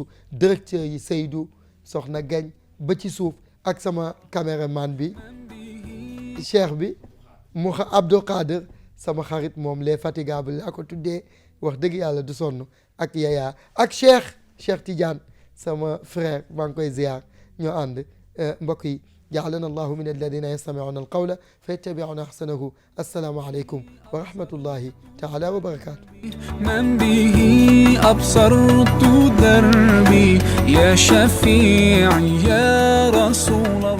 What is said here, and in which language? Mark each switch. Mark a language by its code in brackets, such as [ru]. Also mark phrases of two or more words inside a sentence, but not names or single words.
[wo] directeur yi Seydou soxna Gañ ba ci suuf ak sama caméraman bi cheikh bi mu Abdou Qadir sama xarit moom [fr] les fatigables [wo] laa ko tuddee wax dëgg yàlla du sonn ak Yaya ak Cheikh Tidiane sama frère maa ngi koy ziyaar ñoo ànd mbokk yi [ar] جعلنا الله من الذين يستمعون القول فيتبعون أحسنه السلام عليكم ورحمة الله تعالى وبركاته من به أبصرت دربي يا شفيعي يا رسول